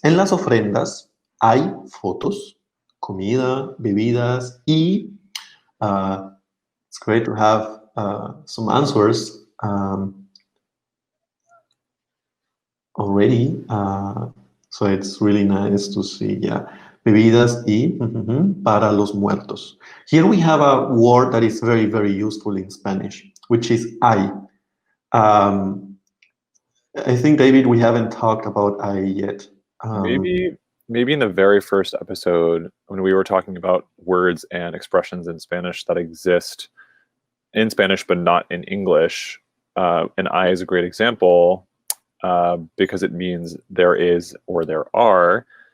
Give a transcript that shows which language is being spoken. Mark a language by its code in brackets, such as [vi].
[es] En las ofrendas hay fotos, comida, bebidas, y [en] it's great to have some answers already. So it's really nice to see, yeah. [es] Bebidas y para los muertos. [en] Here we have a word that is very, very useful in Spanish, which is hay. I think, David, we haven't talked about hay yet. Maybe in the very first episode when we were talking about words and expressions in Spanish that exist in Spanish but not in English, and I is a great example because it means there is or there are.